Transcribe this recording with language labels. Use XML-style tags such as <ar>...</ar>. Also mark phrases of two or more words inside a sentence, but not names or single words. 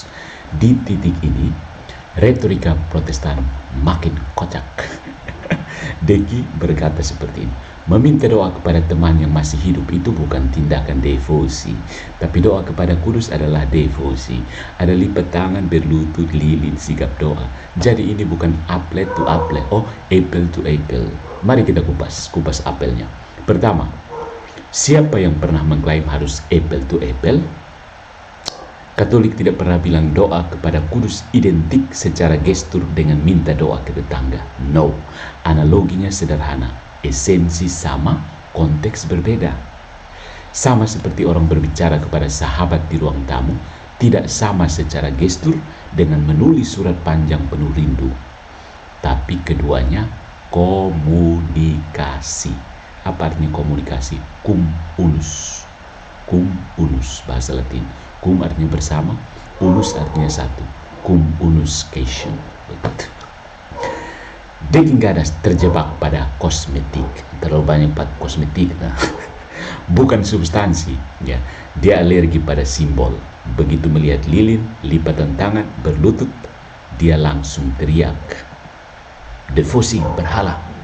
<id>Di titik ini retorika Protestan makin kocak. Deki berkata seperti ini, meminta doa kepada teman yang masih hidup itu bukan tindakan devosi, tapi doa kepada kudus adalah devosi. Ada lipat tangan, berlutut, lilin, sigap doa. Jadi ini bukan</id> <en>apple to apple,</en> <id>oh</id> <en>apple to apple.</en> <id>Mari kita kupas apelnya. Pertama, siapa yang pernah mengklaim harus</id> <en>apple to apple?</en> <id>Katolik tidak pernah bilang doa kepada kudus identik secara gestur dengan minta doa ke tetangga. No, analoginya sederhana. Esensi sama, konteks berbeda. Sama seperti orang berbicara kepada sahabat di ruang tamu, tidak sama secara gestur dengan menulis surat panjang penuh rindu. Tapi keduanya komunikasi. Apa artinya komunikasi?</id> <la>Cum unus. Cum unus,</la> <id>bahasa Latin. Cum artinya bersama, unus artinya satu.</id> <la>Cum unus cation.</la> <id>Deki gadas terjebak pada kosmetik, terlalu banyak kosmetik. Nah. Bukan substansi, ya. Dia alergi pada simbol. Begitu melihat lilin, lipatan tangan, berlutut, dia langsung teriak. Devosi berhala.</id>